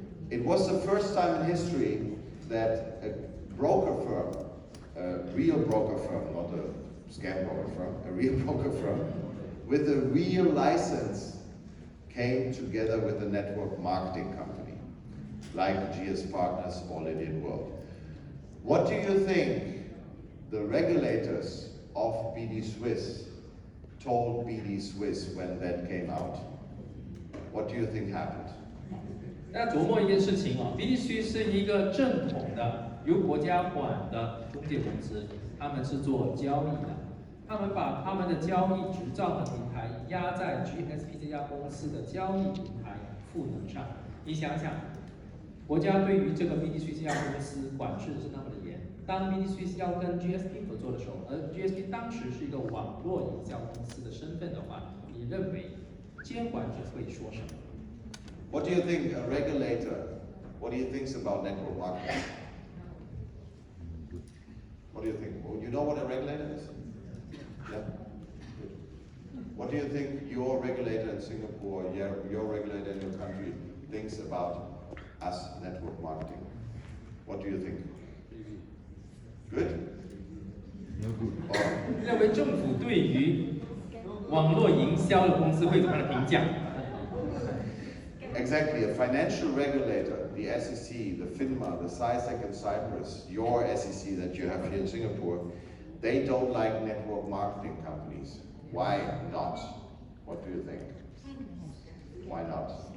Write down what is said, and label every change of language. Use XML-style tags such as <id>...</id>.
<en>It was the first time in history that a broker firm, a real broker firm, not a scam broker firm, a real broker firm, with a real license came together with a network marketing company, like GS Partners or Lydian World. What do you think the regulators of BD Swiss told BD Swiss when that came out? What do you think happened?</en> <zh>大家琢磨一件事情啊 ，BD Swiss 是一个正统的由国家管的中介公司，他们是做交易的，他们把他们的交易执照的平台压在 GSP 这家公司的交易平台赋能上。你想想，国家对于这个 BD Swiss 这家公司管制是那么的严，当 BD Swiss 要跟 GSP 合作的时候，而 GSP 当时是一个网络营销公司的身份的话，你认为监管者会说什么？</zh> <en>What do you think a regulator, what do you think about network marketing? What do you think? Well, you know what a regulator is? Yeah? Good. What do you think your regulator in Singapore, your regulator in your country thinks about us network marketing? What do you think? Good? Or</en> <zh>认为政府对于网络营销的公司会怎么样的评价？</zh> <en>Exactly, a financial regulator, the SEC, the FINMA, the SISEC in Cyprus, your SEC that you have here in Singapore, they don't like network marketing companies. Why not? What do you think? Why not?</en>